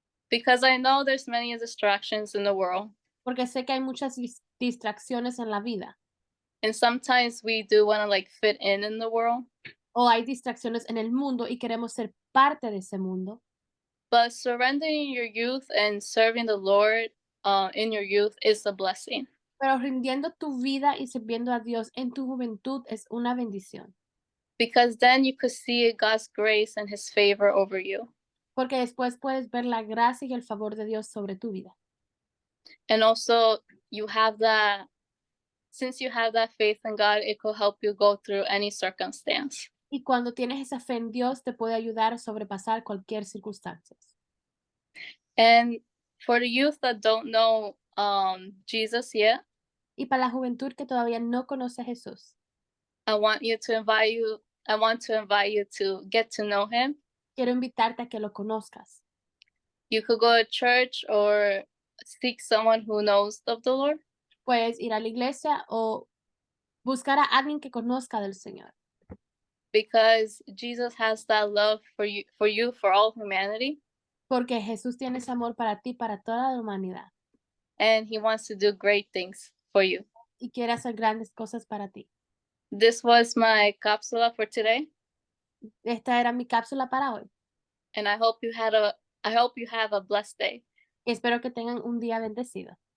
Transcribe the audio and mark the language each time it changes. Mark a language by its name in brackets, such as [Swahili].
[English] Because I know there's many distractions in the world. [Spanish] Porque sé que hay muchas distracciones en la vida [English] And sometimes we do want to like fit in the world. [Spanish] o hay distracciones en el mundo y queremos ser parte de ese mundo. [English] But surrendering your youth and serving the Lord in your youth is a blessing. [Spanish] Pero rindiendo tu vida y sirviendo a Dios en tu juventud es una bendición. [English] Because then you could see God's grace and his favor over you. [Spanish] Porque después puedes ver la gracia y el favor de Dios sobre tu vida. [English] And also you have that, since you have that faith in God, it could help you go through any circumstance. [Spanish] Y cuando tienes esa fe en Dios, te puede ayudar a sobrepasar cualquier circunstancia. [English] And for the youth that don't know Jesus yet, [Spanish] Y para la juventud que todavía no conoce a Jesús, [English] I want you to invite you I want to invite you to get to know him. [Spanish] Quiero invitarte a que lo conozcas. [English] You could go to church or seek someone who knows of the Lord, [Spanish] Puedes ir a la iglesia o buscar a alguien que conozca del Señor, [English] because Jesus has that love for all humanity, [Spanish] porque Jesús tiene ese amor para ti, para toda la humanidad, [English] and he wants to do great things for you. [Spanish] y quiere hacer grandes cosas para ti. [English] This was my cápsula for today, [Spanish] Esta era mi cápsula para hoy. [English] and I hope you have a blessed day. [Spanish] Espero que tengan un día bendecido.